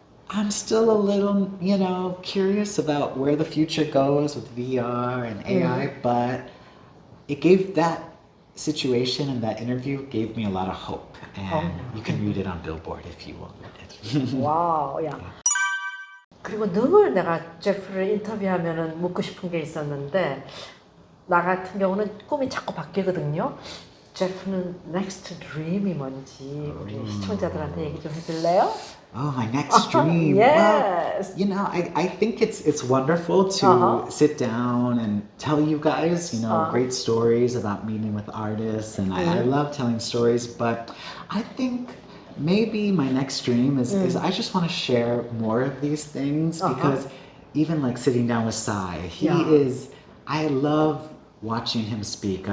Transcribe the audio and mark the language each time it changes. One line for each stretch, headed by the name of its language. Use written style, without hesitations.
English: I'm still a little, curious about where the future goes with VR and AI, but it gave that situation and that interview gave me a lot of hope. And you can read it on Billboard if you want it.
Korean: 와우, 야. 그리고 늘 내가 제프를 인터뷰하면은 묻고 싶은 게 있었는데, 나 같은 경우는 꿈이 자꾸 바뀌거든요. 제프는
English: next dream
Korean: 이 뭔지 우리 시청자들한테 얘기 좀 해줄래요?
English: Oh, my next dream. Yes. Well, I think it's wonderful to sit down and tell you guys, great stories about meeting with artists, and I love telling stories, but I think maybe my next dream is I just want to share more of these things because even like sitting down with Sai, I love watching him speak.